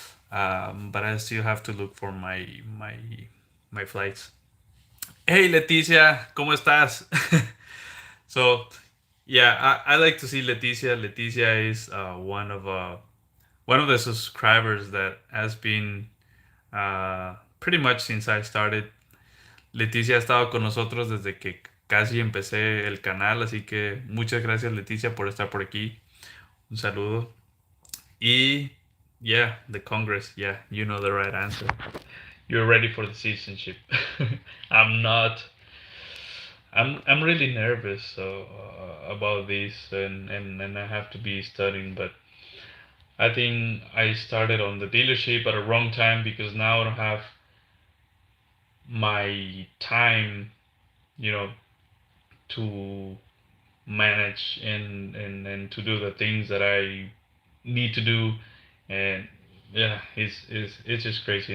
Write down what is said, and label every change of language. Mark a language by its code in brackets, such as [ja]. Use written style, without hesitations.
[en] But I still have to look for my flights. Hey Leticia, [es] ¿cómo estás? [en] So yeah, I like to see Leticia. Leticia is one of the subscribers that has been pretty much since I started. [es] Leticia ha estado con nosotros desde que casi empecé el canal, así que muchas gracias Leticia por estar por aquí. Un saludo. Y [en] yeah, the Congress. Yeah, you know the right answer. You're ready for the citizenship. I'm not. I'm really nervous about this, and I have to be studying. But I think I started on the dealership at a wrong time because now I don't have my time, you know, to manage and to do the things that I need to do, and yeah, it's just crazy.